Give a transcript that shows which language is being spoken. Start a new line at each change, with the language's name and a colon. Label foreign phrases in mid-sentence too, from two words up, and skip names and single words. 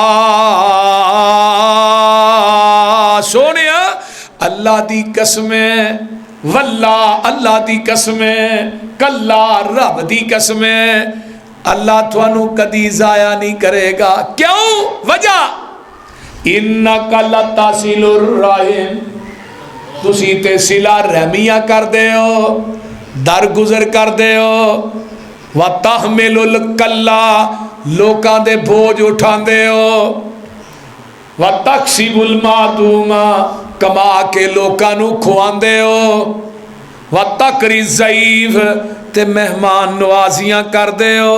Punjabi: سونیا اللہ دی قسمیں، واللہ اللہ دی قسمیں، کلا رب دی قسمیں، اللہ تھانوں کدی ضائع نہیں کرے گا. کیوں?
Arabic: وجہ إنك لتصل الرحم,
Punjabi: تسی تے صلہ رحمیاں کر دے ہو، در گزر کر دے ہو,
Arabic: وتحمل الكل
Punjabi: لوکاں دے بوجھ اٹھاندے ہو,
Arabic: وتكسب المعدوم
Punjabi: کما کے لوکاں نوں کھواندے ہو,
Arabic: وتقري الضيف
Punjabi: تے مہمان نوازیاں کردے ہو.